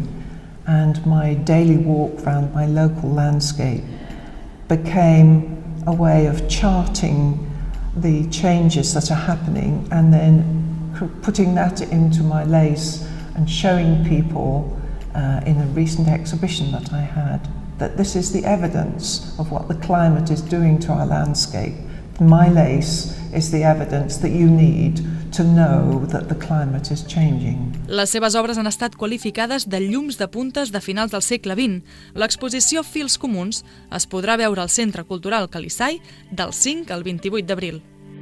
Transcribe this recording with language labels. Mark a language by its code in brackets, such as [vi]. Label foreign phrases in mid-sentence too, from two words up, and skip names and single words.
[en] And my daily walk around my local landscape became a way of charting the changes that are happening, and then putting that into my lace and showing people in a recent exhibition that I had that this is the evidence of what the climate is doing to our landscape. My lace is the evidence that you need to know that the climate is changing. [ca] Les seves obres han estat qualificades de llums de puntes de finals del segle XX. L'exposició Fils Comuns es podrà veure al Centre Cultural Calisai del 5 al 28 d'abril.